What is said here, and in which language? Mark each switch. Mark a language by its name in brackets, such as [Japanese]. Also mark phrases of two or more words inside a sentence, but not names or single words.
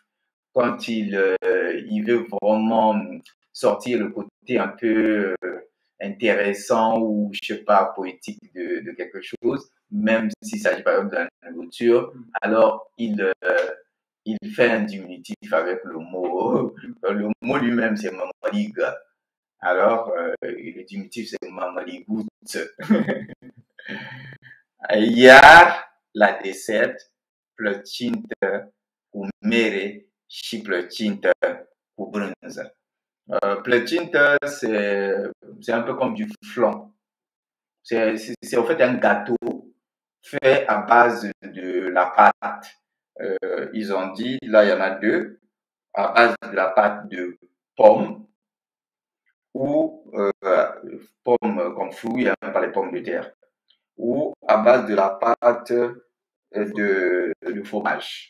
[French] Quand il veut vraiment sortir le côté un peu intéressant ou, je sais pas, poétique de quelque chose, même s'il s'agit par exemple de la nourriture, alors il fait un diminutif avec le mot. Le mot lui-même, c'est mamaligue. Alors, le diminutif, c'est mamaligout. [Romanian] Iar la dessert, plăcintă cu mere și plăcintă cu brânză. [French] Plăcintă, c'est un peu comme du flan. C'est en fait un gâteau fait à base de la pâte. Ils ont dit, là il y en a deux, à base de la pâte de pomme ou pomme comme fruit, hein, pas les pommes de terre, ou à base de la pâte de fromage.